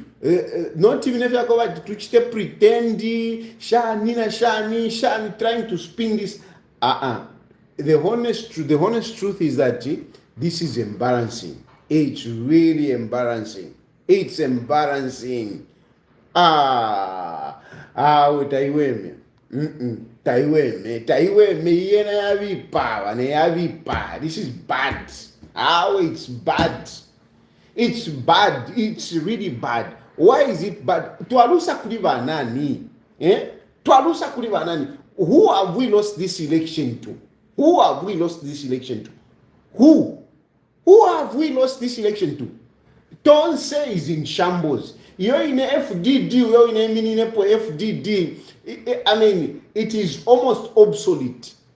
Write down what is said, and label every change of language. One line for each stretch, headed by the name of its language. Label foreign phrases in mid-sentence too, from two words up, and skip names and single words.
English: Not even if you go back to pretend, shani, trying to spin this. The honest truth is that this is embarrassing. It's really embarrassing. It's embarrassing.
Bemba: Utaiweme. Taiweme yena yavipa.
English: This is bad. It's bad. It's bad. It's really bad. Why is it bad?
Bemba: Twalusa kuliva nani? Twalusa kuliva nani?
English: Who have we lost this election to? Who have we lost this election to? Who have we lost this election to? Tonse is in shambles. You're in FDD, you're in FDD. I mean, it is almost obsolete.